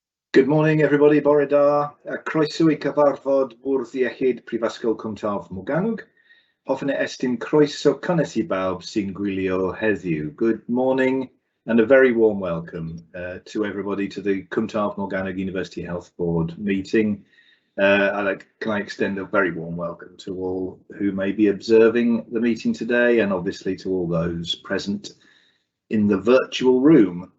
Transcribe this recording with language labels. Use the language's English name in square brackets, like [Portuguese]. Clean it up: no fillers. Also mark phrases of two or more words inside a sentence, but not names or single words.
[English] Good morning everybody, [Welsh] bore da, croeso I cyfarfod bwrdd iechyd Prifysgol Cwmtaf Morgannwg. Hoffwn estyn croeso cynnes I bawb sy'n gwylio heddiw. [English] Good morning and a very warm welcome to everybody to the Cwmtaf Morgannwg University Health Board meeting. Can I extend a very warm welcome to all who may be observing the meeting today, and obviously to all those present in the virtual room.